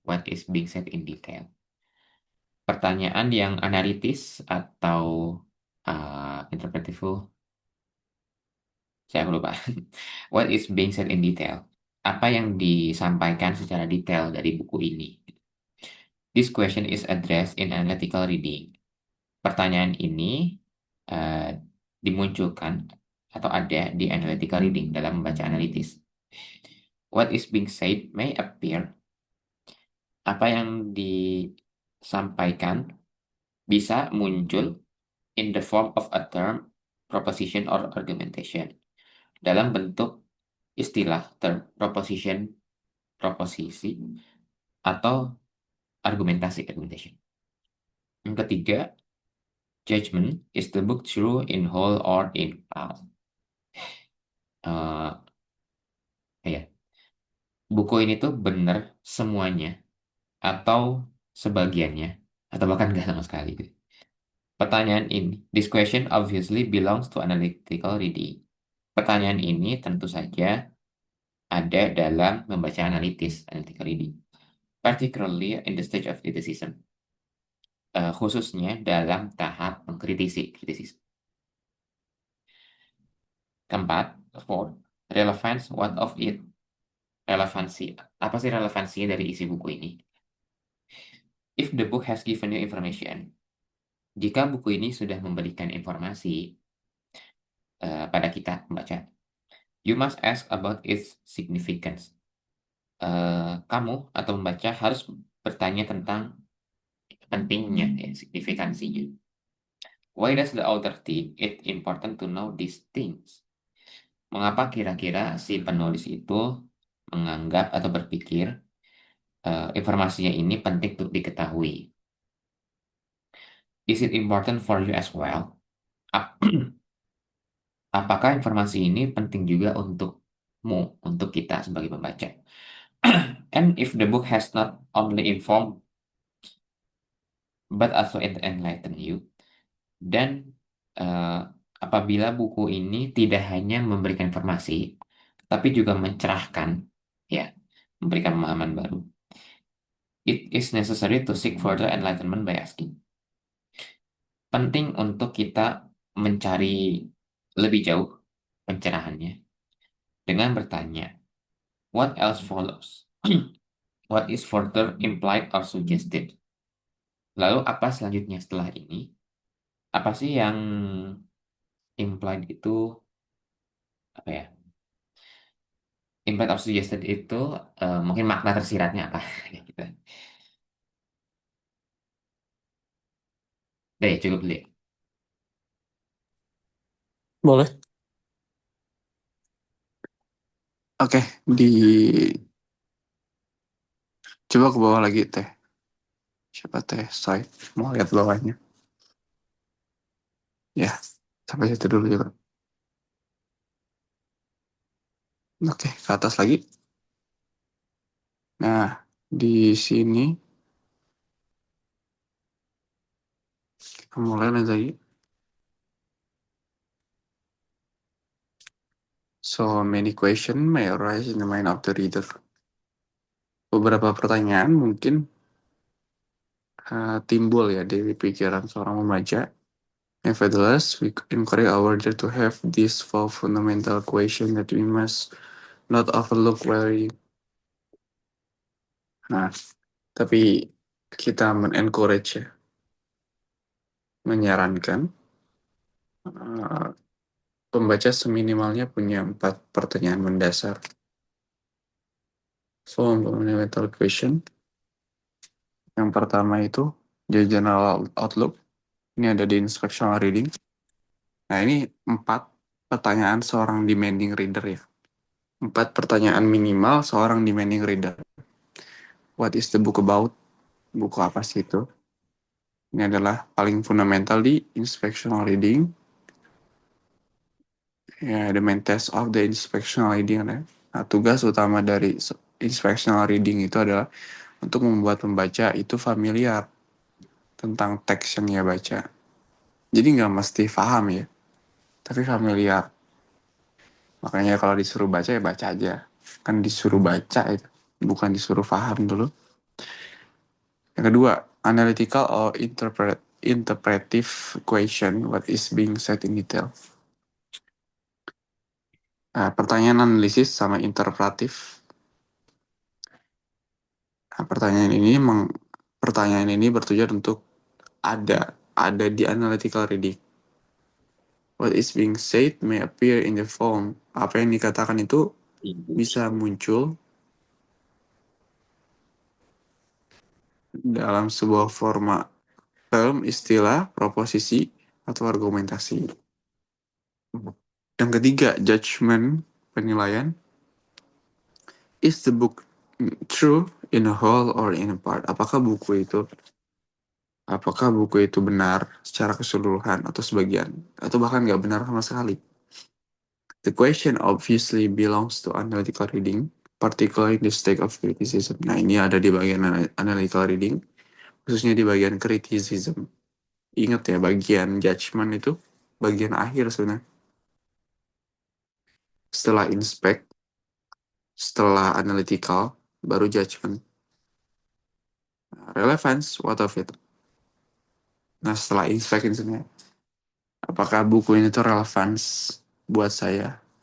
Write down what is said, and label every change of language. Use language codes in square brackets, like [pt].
[en] What is being said in detail? [id] Pertanyaan yang analitis atau interpretive, saya lupa. [en] What is being said in detail? [id] Apa yang disampaikan secara detail dari buku ini? [en] This question is addressed in analytical reading. [id] Pertanyaan ini uh, dimunculkan atau ada di analytical reading dalam membaca analitis. [en] What is being said may appear. [id] Apa yang disampaikan bisa muncul [en] in the form of a term, proposition, or argumentation. [id] Dalam bentuk istilah, term, proposition, proposisi, atau argumentasi, argumentation. Yang ketiga, [en] judgment is the book true in whole or in part. [id] Ya, buku ini tuh benar semuanya atau sebagiannya atau bahkan nggak sama sekali. Pertanyaan ini, [en] this question obviously belongs to analytical reading. [id] Pertanyaan ini tentu saja ada dalam membaca analitis, analytical reading, [en] particularly in the stage of criticism, [id] khususnya dalam tahap mengkritisi, kritisisme. [en] Keempat, fourth, relevance, what of it? [id] Relevansi, apa sih relevansinya dari isi buku ini? [en] If the book has given you information, [id] jika buku ini sudah memberikan informasi pada kita membaca, [en] you must ask about its significance. [id] Kamu atau membaca harus bertanya tentang pentingnya, ya, signifikansinya. [en] Why does the author think it important to know these things? [id] Mengapa kira-kira si penulis itu menganggap atau berpikir informasinya ini penting untuk diketahui? [en] Is it important for you as well? [id] Apakah informasi ini penting juga untukmu, untuk kita sebagai pembaca? [en] And if the book has not only informed but also enlighten you, [id] dan apabila buku ini tidak hanya memberikan informasi, tapi juga mencerahkan, ya, memberikan pemahaman baru, [en] it is necessary to seek further enlightenment by asking. [id] Penting untuk kita mencari lebih jauh pencerahannya dengan bertanya, [en] what else follows? What is further implied or suggested? [id] Lalu apa selanjutnya setelah ini? Apa sih yang implied itu, apa ya? Implied or suggested itu mungkin makna tersiratnya apa? Gitu. Udah ya, cukup dulu ya. Boleh. Oke, coba ke bawah lagi teh. Siapa teh? Soy. Mau lihat bawahnya. Ya, sampai situ dulu juga. Oke, ke atas lagi. Nah, di sini kita mulai lagi. [en] So many questions may arise in the mind of the reader. [id] Beberapa pertanyaan mungkin timbul ya di pikiran seorang pembaca. [en] Nevertheless, we encourage our reader to have these four fundamental questions that we must not overlook while reading. [id] Nah, tapi kita men-encourage ya, menyarankan pembaca seminimalnya punya 4 pertanyaan mendasar. [en] fundamental question. [id] Yang pertama itu [en] general outlook. [id] Ini ada di instructional reading. Nah, ini 4 pertanyaan seorang demanding reader ya. 4 pertanyaan minimal seorang demanding reader. [en] What is the book about? [id] Buku apa sih itu? Ini adalah paling fundamental di inspectional reading. [en] Ya, the main test of the inspectional reading. [id] Ya. Nah, tugas utama dari inspectional reading itu adalah untuk membuat pembaca itu familiar tentang teks yang ia baca. Jadi nggak mesti paham ya, tapi familiar. Makanya kalau disuruh baca ya baca aja. Kan disuruh baca itu, bukan disuruh paham dulu. Yang kedua, [en] analytical or interpretive question, what is being said in detail. [id] Nah, pertanyaan analisis sama interpretif. Nah, pertanyaan ini bertujuan untuk ada di analytical reading. [en] What is being said may appear in the form. [id] Apa yang dikatakan itu bisa muncul dalam sebuah forma term, istilah, proposisi, atau argumentasi. Yang ketiga, judgment, penilaian. [en] Is the book true in a whole or in a part? [id] Apakah buku itu benar secara keseluruhan atau sebagian, atau bahkan nggak benar sama sekali? [en] The question obviously belongs to analytical reading, particularly in the state of criticism. [id] Nah, ini ada di bagian analytical reading, khususnya di bagian criticism. Ingat ya, bagian judgment itu bagian akhir sebenarnya. Setelah inspect, setelah analytical, baru judgment. [en] Relevance, what of it? [id] Nah, setelah inspect ini sebenarnya, apakah buku ini tuh relevance buat saya?